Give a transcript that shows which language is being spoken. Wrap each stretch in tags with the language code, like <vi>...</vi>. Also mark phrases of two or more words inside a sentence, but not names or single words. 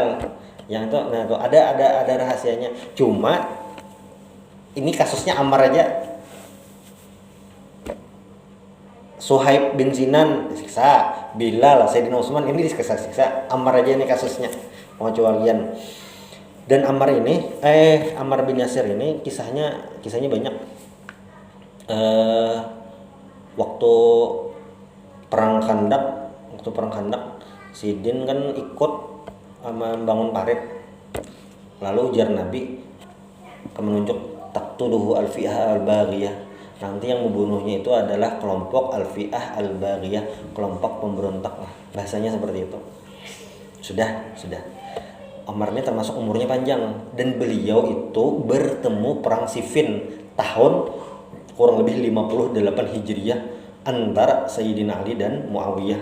<id>Yang itu nah tuh ada rahasianya. Cuma ini kasusnya Ammar aja. Suhaib bin Sinan disiksa, Bilal, Sayyidina Utsman ini disiksa. Ammar aja ini kasusnya. Pengecualian. Dan Ammar bin Yasir ini kisahnya banyak. Waktu perang Khandaq Sidin kan ikut membangun parit. Lalu ujar Nabi menunjuk</id> <ar>تقتله الفئة الباغية.</ar> <id>Nanti yang membunuhnya itu adalah kelompok</id> <ar>الفئة الباغية,</ar> <id>kelompok pemberontak lah. Bahasanya seperti itu. Sudah. Ammar ini termasuk umurnya panjang, dan beliau itu bertemu perang Siffin tahun kurang lebih 58 Hijriah antara Sayyidina Ali dan Muawiyah.</id>